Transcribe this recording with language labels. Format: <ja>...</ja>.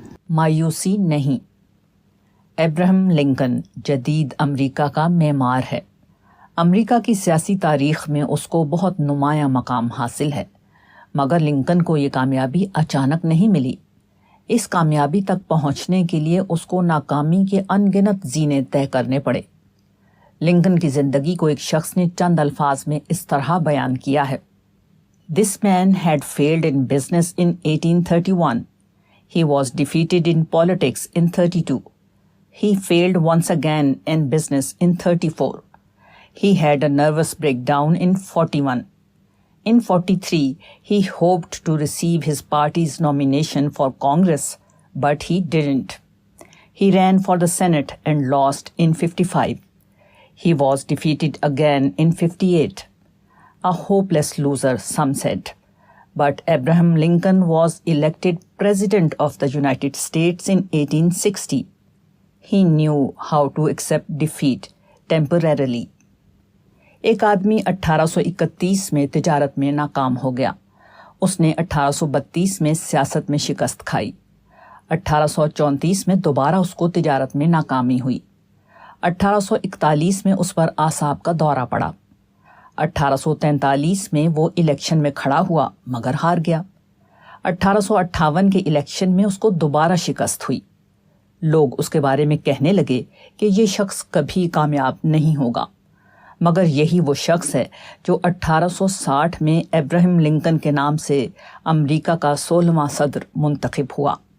<ur>مایوسی نہیں۔ Abraham Lincoln جدید امریکہ کا معمار ہے۔ امریکہ کی سیاسی تاریخ میں اس کو بہت نمایاں مقام حاصل ہے، مگر لنکن کو یہ کامیابی اچانک نہیں ملی۔ اس کامیابی تک پہنچنے کے لیے اس کو ناکامی کے ان گنت زینے طے کرنے پڑے۔ لنکن کی زندگی کو ایک شخص نے چند الفاظ میں اس طرح بیان کیا ہے:</ur> <en>This man had failed in business in 1831. He was defeated in politics in 32. He failed once again in business in 34. He had a nervous breakdown in 41. In 43, he hoped to receive his party's nomination for Congress, but he didn't. He ran for the Senate and lost in 55. He was defeated again in 58. A hopeless loser, some said. But Abraham Lincoln was elected President of the United States in 1860. He knew how to accept defeat temporarily.</en> <ur>ایک آدمی 1831 میں تجارت میں ناکام ہو گیا۔ اس نے 1832 میں سیاست میں شکست کھائی۔ 1834 میں دوبارہ اس کو تجارت میں ناکامی ہوئی۔ 1841 میں اس پر اعصاب کا دورہ پڑا۔ 1843 میں وہ الیکشن میں کھڑا ہوا مگر ہار گیا۔ 1858 کے الیکشن میں اس کو دوبارہ شکست ہوئی۔ لوگ اس کے بارے میں کہنے لگے کہ یہ شخص کبھی کامیاب نہیں ہوگا، مگر یہی وہ شخص ہے جو 1860 میں ابراہم لنکن کے نام سے امریکہ کا 16واں صدر منتخب ہوا۔</ur>